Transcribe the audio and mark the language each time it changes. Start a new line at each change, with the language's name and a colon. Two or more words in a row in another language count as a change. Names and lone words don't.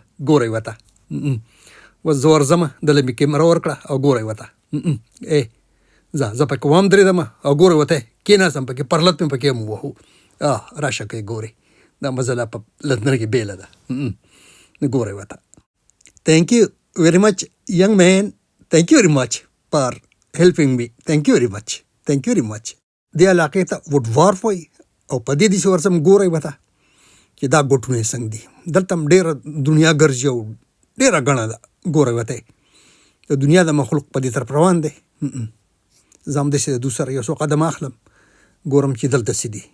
Pashto: ګورئ ورته اوس زه ورځمه دله مې کیمره ورکړه او ګورئ ورته زه پکې ودرېدم او ګورئ ورته کېناستم پکې پرلت مې پکې هم ووهو. راشه کوي ګورئ دا مزه لا په لندن کې بیله ده. ګورئ ورته.
English: thank you very much young man. thank you very much for helping me. thank you very much. thank you very much.
Pashto: دې علاقې ته وارف وایي او په دې داسې ورځم ګورئ ورته چې دا ګوټونه یې څنګه دي. دلته هم ډېره دنیا ګرځي او ډېره ګڼه ده. ګورئ ورته د دنیا د مخلوق په دې طرف روان دی. زه هم داسې د دوی سره یو څو قدم اخلم ګورم چې دلته څه دي.